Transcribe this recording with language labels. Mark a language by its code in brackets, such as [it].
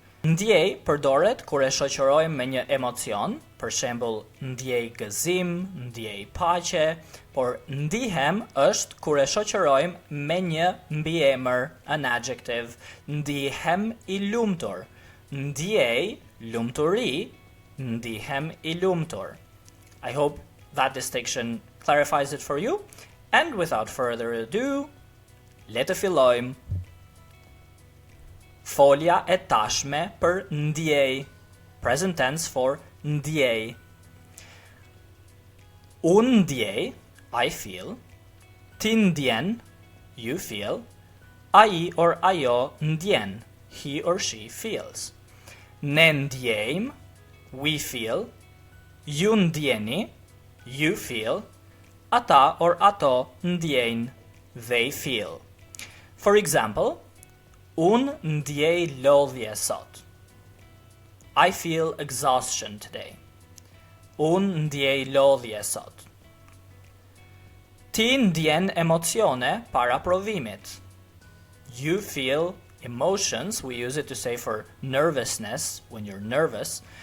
[sq] Ndiej përdoret kur e shoqërojmë me një emocion, për shembull ndjej gëzim, ndjej paqe, por ndihem është kur e shoqërojmë me një mbiemër, [en] an adjective, [sq] ndihem i lumtur. Ndiej, lumturi, ndihem i lumtur. [en] I hope that distinction clarifies it for you. And without further ado, [sq] le të fillojmë. Folja e tashme për ndiej. [en] Present tense for [sq] ndiej. Unë ndjej, [en] I feel. [sq] Ti ndjen, [en] you feel. [sq] Ai [en] or [sq] ajo ndjen, [en] he or she feels. [sq] Ne ndjejmë, [en] we feel. [sq] Ju ndjeni, [en] you feel. [sq] Ata or ato ndjejnë, [en] they feel. For example, [sq] unë ndjej lodhje sot. [en] I feel exhaustion today. [sq] Unë ndjej lodhje sot. Ti ndjen emocione para provimit. [en] You feel emotions, we use it to say for nervousness, when you're nervous.